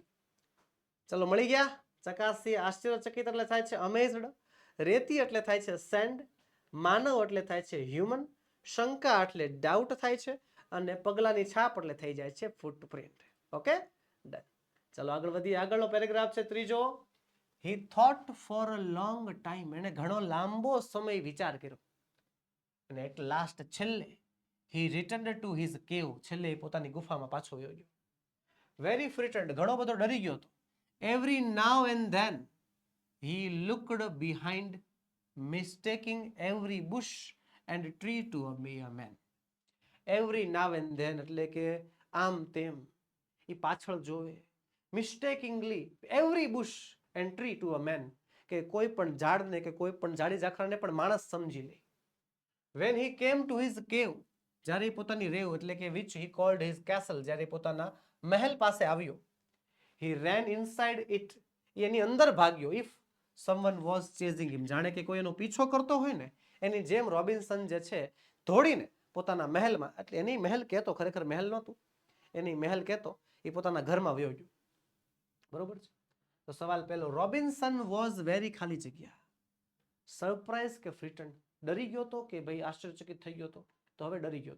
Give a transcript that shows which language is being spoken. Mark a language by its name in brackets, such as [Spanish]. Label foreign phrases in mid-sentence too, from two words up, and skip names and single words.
[Gujarati] ચલો મળી ગયા? ચકાસી. આશ્ચર્યચકિત એટલે થાય છે અમેઝડ, રેતી એટલે થાય છે સેન્ડ, માનવ એટલે થાય છે હ્યુમન, શંકા એટલે ડાઉટ થાય છે, અને પગલાની છાપ એટલે થઈ જાય છે ફૂટપ્રિન્ટ. [English] okay done. [Gujarati] ચલો આગળ વધીએ. આગળનો પેરેગ્રાફ છે ત્રીજો. [English] He thought for a long time. [Gujarati] એને ઘણો લાંબો સમય વિચાર કર્યો. અને [English] at last [Gujarati] છેલ્લે [English] he returned to his cave. [Gujarati] છેલ્લે પોતાની ગુફામાં પાછો વયો ગયો. [English] Very frightened. [Gujarati] ઘણો બધો ડરી ગયો હતો. [English] Every now and then he looked behind, mistaking every bush and tree to a man. Every now and then [Gujarati] એટલે કે આમ તેમ એ પાછળ જોવે. [English] Mistakenly every bush and tree to a man, [Gujarati] કે કોઈ પણ ઝાડને કે કોઈ પણ ઝાડી ઝાખરાને પણ માણસ સમજી લે. [English] When he came to his cave, [Gujarati] જ્યારે પોતાની રેવ એટલે કે [English] which he called his castle, [Gujarati] જ્યારે પોતાના મહેલ પાસે આવ્યો, [English] he ran inside it, [Gujarati] એની અંદર ભાગ્યો. [English] If someone was chasing him, [Gujarati] જાણે કે કોઈ એનો પીછો કરતો હોય ને એની જેમ રોબિન્સન જે છે દોડીને પોતાના મહેલમાં, એટલે એની મહેલ કહેતો, ખરેખર મહેલ નહોતું, એની મહેલ કહેતો, એ પોતાના ઘરમાં વયો ગયો. બરોબર છે. તો સવાલ પહેલો, રોબિન્સન [English] was very, [Gujarati] ખાલી જગ્યા, સરપ્રાઇઝ કે ફ્રીટન્ડ, ડરી ગયો તો કે ભાઈ આશ્ચર્યચકિત થઈ ગયો તો હવે ડરી ગયો તો.